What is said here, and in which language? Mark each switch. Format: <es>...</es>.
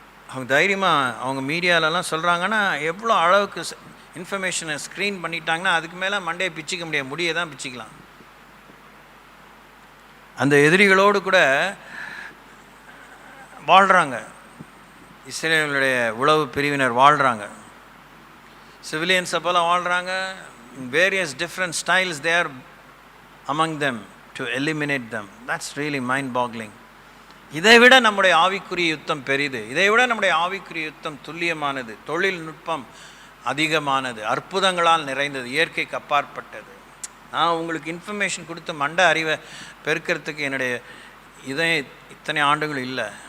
<ta>அவங்க தைரியமாக அவங்க மீடியாலெலாம் சொல்கிறாங்கன்னா எவ்வளோ அளவுக்கு இன்ஃபர்மேஷனை ஸ்க்ரீன் பண்ணிட்டாங்கன்னா அதுக்கு மேலே மண்டையை பிச்சுக்க முடியாது, முடியை தான் பிச்சுக்கலாம். அந்த எதிரிகளோடு கூட வாழ்கிறாங்க. இஸ்ரேலுடைய உளவு பிரிவினர் வாழ்கிறாங்க. சிவிலியன்ஸை போல் வாழ்கிறாங்க.</ta> <en>Various different styles there among them to eliminate them. That's really mind boggling.</en> <ta>இதை விட நம்முடைய ஆவிக்குரிய யுத்தம் பெரிது. இதை விட நம்முடைய ஆவிக்குரிய யுத்தம் துல்லியமானது, தொழில்நுட்பம் அதிகமானது, அற்புதங்களால் நிறைந்தது, இயற்கைக்கு அப்பாற்பட்டது. நான் உங்களுக்கு இன்ஃபர்மேஷன் கொடுத்து மண்டை அறிவை பெருக்கிறதுக்கு என்னுடைய இத்தனை ஆண்டுகள் இல்லை.</ta>